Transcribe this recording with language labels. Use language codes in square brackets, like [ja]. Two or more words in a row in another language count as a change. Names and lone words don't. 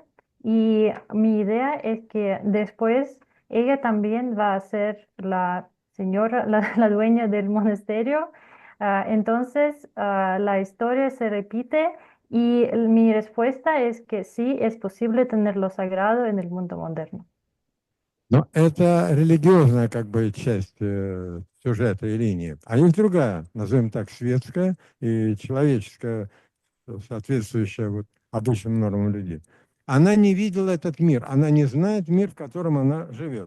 [es] Y mi idea es que después ella también va a ser la señora, la dueña del monasterio. Entonces, la historia se repite y mi respuesta es que sí, es posible tener lo sagrado en el mundo moderno. [ru] Но это религиозная как бы часть сюжета и линии. А есть другая, назовем так, светская и человеческая, соответствующая вот обычным нормам людей. Она не видела этот мир, она не знает мир, в котором она живет.